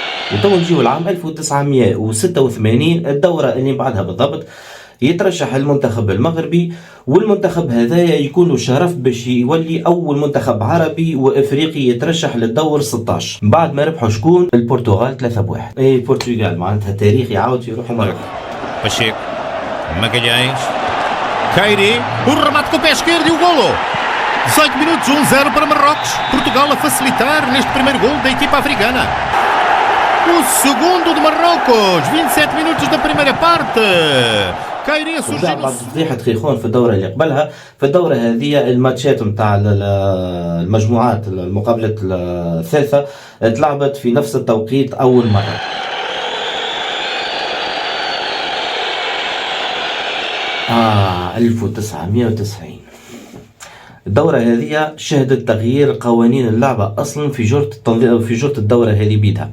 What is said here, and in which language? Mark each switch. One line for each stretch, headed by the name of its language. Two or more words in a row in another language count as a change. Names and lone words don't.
Arabic: وتو نجيو العام 1986 الدورة اللي بعدها بالضبط يترشح المنتخب المغربي، والمنتخب هذايا يكون له شرف باش يولي اول منتخب عربي وافريقي يترشح للدور 16 بعد ما ربحوا شكون البرتغال 3-1. اي البرتغال معناتها تاريخ يعاود في روحه مرة.
Portuguese: Pacheco, Magalhães, Kairi, o remate com o pé esquerdo e o golo. 18 minutos, 1-0 para Marrocos. Portugal a facilitar neste primeiro golo da equipa africana. O segundo de Marrocos, 27 minutos da primeira parte. Kairi a surgir.
Arabic: بعد فضيحة خيخون في الدورة اللي قبلها، في الدورة هذه الماتشات نتاع المجموعات المقابلات الثالثة تلعبت في نفس التوقيت أول مرة. آه 1990 الدورة هذه شهدت تغيير قوانين اللعبة أصلا في جرة الدورة هذه بيدها.